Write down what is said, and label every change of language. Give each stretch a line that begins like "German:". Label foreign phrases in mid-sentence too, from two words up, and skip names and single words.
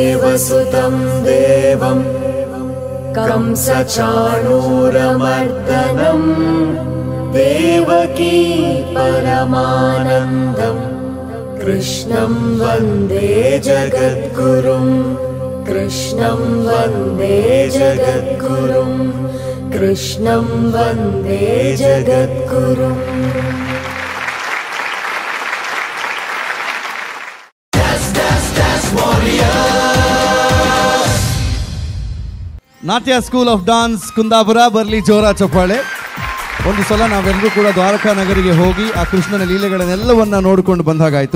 Sanskrit: वसुतं देवं कंसचाणूरमर्दनं देवकी परमानन्दं कृष्णं वन्दे जगद्गुरुं कृष्णं वन्दे जगद्गुरुं कृष्णं वन्दे जगद्गुरुम्
Kannada: ನಾಟ್ಯ ಸ್ಕೂಲ್ ಆಫ್ ಡಾನ್ಸ್ ಕುಂದಾಪುರ ಬರಲಿ ಜೋರ ಚಪ್ಪಾಳೆ. ಒಂದು ಸಲ ನಾವೆಲ್ಲರೂ ಕೂಡ ದ್ವಾರಕಾ ನಗರಿಗೆ ಹೋಗಿ ಆ ಕೃಷ್ಣನ ಲೀಲೆಗಳನ್ನೆಲ್ಲವನ್ನ ನೋಡಿಕೊಂಡು ಬಂದಾಗಾಯಿತು.